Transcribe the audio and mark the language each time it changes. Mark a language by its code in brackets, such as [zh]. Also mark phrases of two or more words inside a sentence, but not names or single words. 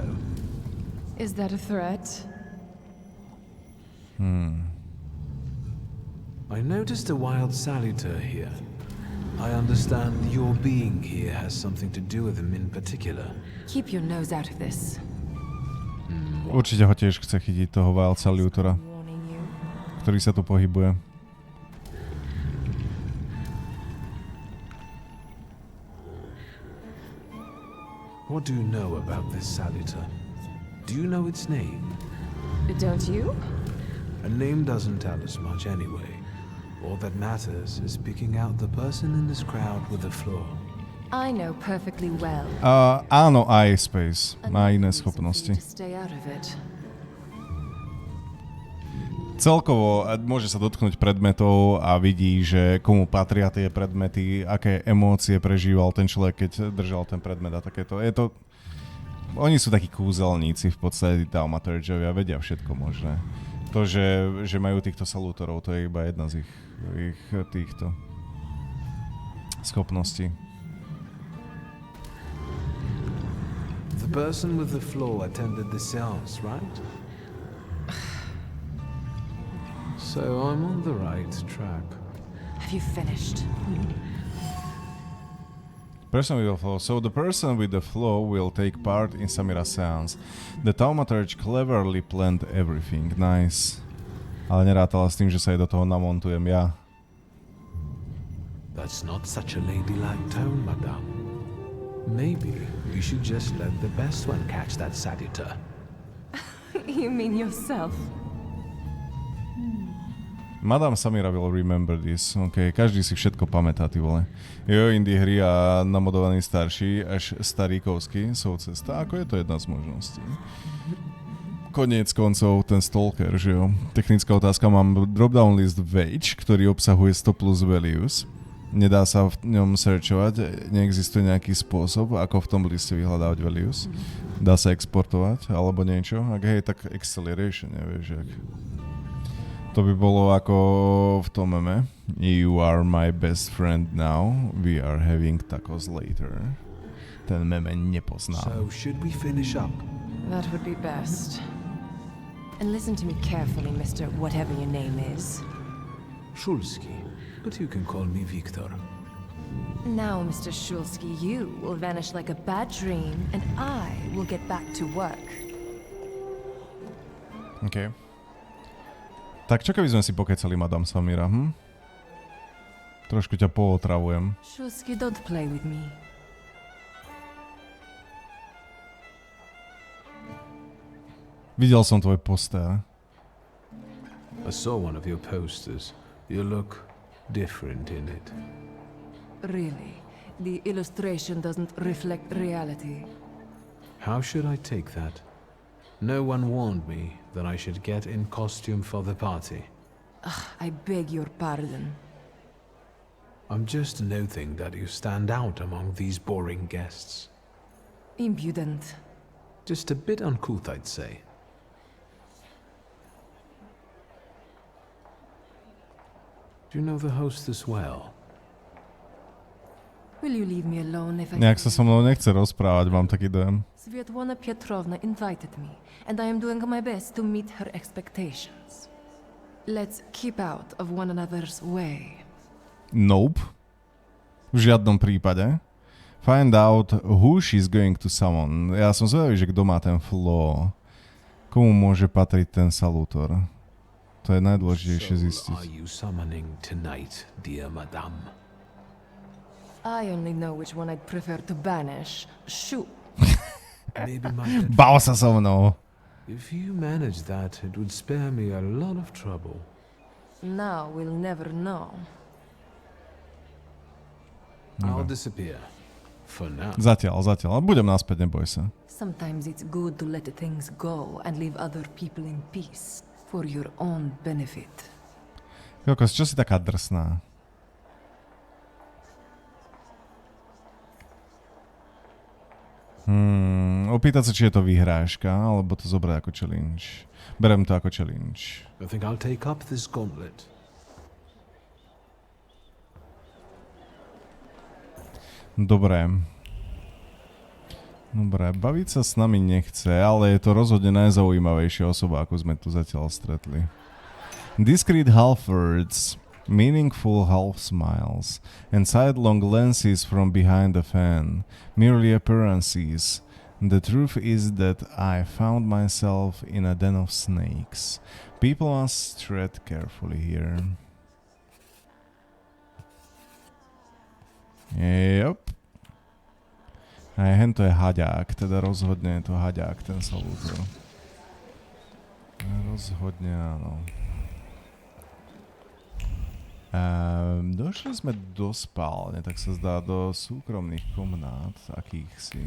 [en] Is that a threat? I noticed a wild salutor here. I understand your being here has something to do with him in particular. Keep your nose out of this. [sk] Určite ho tiež chce chytiť, toho [en] wild salutora, [sk] ktorý sa tu pohybuje. [en] What do you know about this salutor? Do you know its name? Don't you? A name doesn't tell us much anyway. All that matters is picking out the person in this crowd with the flaw. I know perfectly well. [sk] Áno, aj Space. Má iné schopnosti. Celkovo môže sa dotknúť predmetov a vidí, že komu patria tie predmety, aké emócie prežíval ten človek, keď držal ten predmet a takéto. Je to... Oni sú takí kúzelníci v podstate, Thaumaturgovia, vedia všetko možné. To, že majú týchto salutorov, to je iba jedna z ich týchto schopností. [en] The person with the flaw attended the cells, right? So I'm on the right track. Have you finished? Person with the flaw. So the person with the flaw will take part in Samira's seance. The Thaumaturge cleverly planned everything. Nice. [sk] Ale nerátala s tým, že sa jej do toho namontujem ja. [en] That's not such a ladylike tone, madame. Maybe we should just let the best one catch that salutor. You mean yourself? Madame Samira will remember this. [sk] OK, každý si všetko pamätá, ty vole. Jo, indie hry a namodovaný starší až staríkovský sú cesta. Ako je to jedna z možností. Koniec koncov, ten stalker, že jo. Technická otázka, mám [en] dropdown list [sk] Wage, ktorý obsahuje 100 [en] plus values. [sk] Nedá sa v ňom searchovať, neexistuje nejaký spôsob, ako v tom liste vyhľadávať values. Dá sa exportovať, alebo niečo. Ak hej, tak acceleration, nevieš, jak... To by bolo ako v tom meme. [en] You are my best friend now, we are having tacos later. [sk] Ten meme nepoznám. [en] So should we finish up? That would be best. And listen to me carefully, Mr. Whatever your name is. Shulski, but you can call me Victor. Now, Mr. Shulski, you will vanish like a bad dream, and I will get back to work. OK. [sk] Tak čo keby sme si pokecali, Madame Samira, Trošku ťa pootravujem. [en] Shulski, don't play with me. [sk] Videl som tvoj poster. [en] I saw one of your posters. You look different in it. Really? The illustration doesn't reflect reality. How should I take that? No one warned me that I should get in costume for the party. I beg your pardon. I'm just noting that you stand out among these boring guests. Impudent. Just a bit uncouth, I'd say. Do you know the hostess well? Will you leave me alone if I... [sk] Nejak sa so mnou nechce rozprávať, mám taký dojem. [en] Svetlana Petrovna invited me, and I am doing my best to meet her expectations. Let's keep out of one another's way. Nope. [sk] V žiadnom prípade. [en] Find out who she's going to summon. [sk] Ja som zvedavý, že kto má ten flow. Komu môže patriť ten salutor? To je najdôležitejšie zistiť. [en] Are you summoning tonight, dear madame? I only know which one I'd prefer to banish. Shoot. Maybe my [sk] Bav sa so mnou. [en] If you manage that, it would spare me a lot of trouble. Now we'll never know. I'll disappear. For now. [sk] Zatiaľ. Budem naspäť, neboj sa. [en] Sometimes it's good to let things go and leave other people in peace. For your own benefit. [sk] Kokos, čo si taká drsná? Opýtať sa, či je to vyhrážka, alebo to zobrať ako challenge. Berem to ako challenge. [en] I think I'll take up this gauntlet. [sk] Dobre, baviť sa s nami nechce, ale je to rozhodne najzaujímavejšia osoba, ako sme tu zatiaľ stretli. [en] Discreet half words, meaningful half smiles, and sidelong glances from behind the fan, merely appearances. The truth is that I found myself in a den of snakes. People must tread carefully here. Yep. [sk] Aj hento je haďák, teda rozhodne je to haďák, ten salútor. Rozhodne áno. Došli sme do spálne, tak sa zdá, do súkromných komnát, akýchsi.